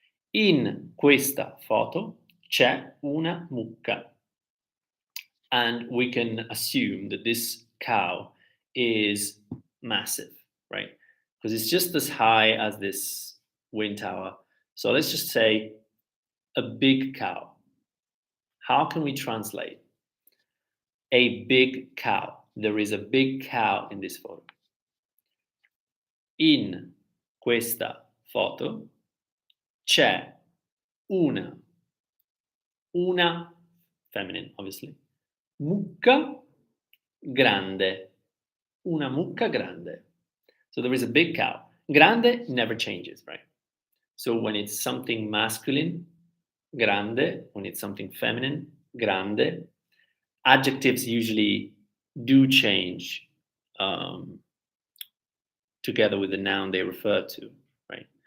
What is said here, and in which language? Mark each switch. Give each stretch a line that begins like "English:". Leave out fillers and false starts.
Italian: In questa foto c'è una mucca.
English: And we can assume that this cow is massive, right? Because it's just as high as this wind tower. So let's just say a big cow. How can we translate? A big cow. There is a big cow in this photo.
Italian: In questa foto c'è una
English: feminine, obviously,
Italian: mucca grande. Una mucca grande.
English: So there is a big cow. Grande never changes, right? So when it's something masculine, grande. When it's something feminine, grande. Adjectives usually do change together with the noun they refer to, right?